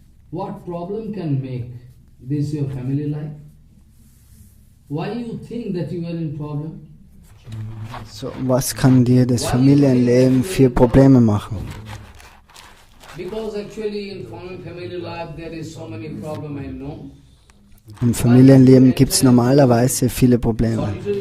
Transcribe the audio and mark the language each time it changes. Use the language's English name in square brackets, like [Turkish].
[English] What problem can make this your family life? Why you think that you are in problem? [German] So, was kann dir das Familienleben für Probleme machen? [English] Because actually in family life there is so many problems, I know. [German] Im Familienleben gibt es normalerweise viele Probleme.